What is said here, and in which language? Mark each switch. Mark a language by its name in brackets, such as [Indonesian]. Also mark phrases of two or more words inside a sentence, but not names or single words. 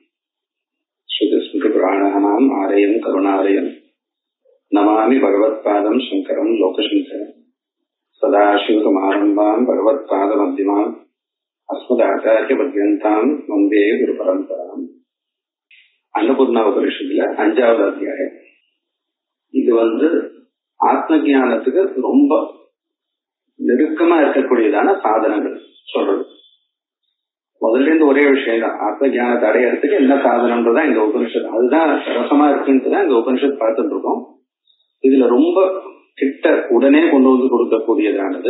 [Sanskrit] श्रुतिस्मृतिपुराणानाम् आलयं करुणालयं नमामि भगवत्पादं शङ्करं लोकशङ्करं। सदाशिवसमारम्भां भगवत्पादमध्यमाम् अस्मदाचार्यपर्यन्तां वन्दे गुरुपरम्पराम्। [Tamil] अन्नपूर्णा उपनिषத்துல 5வது அத்தியாயம். இது ஆத்ம ஞானத்துக்கு ரொம்ப நெருக்கமா இருக்கக்கூடியதான சாதனங்கள் சொல்றது. முதல்ல இருந்து ஒரே விஷயம் தான், ஆத்ம ஞானத்தை அடையறதுக்கு என்ன சாதனம்ன்றதான் இந்த உபனிஷத். அதுதான் ரசமா இருக்குன்ட்டுதான் இந்த உபனிஷத் பார்த்துட்டு இருக்கோம். இதுல ரொம்ப கிட்ட உடனே கொண்டு வந்து கொடுக்கக்கூடியதானது.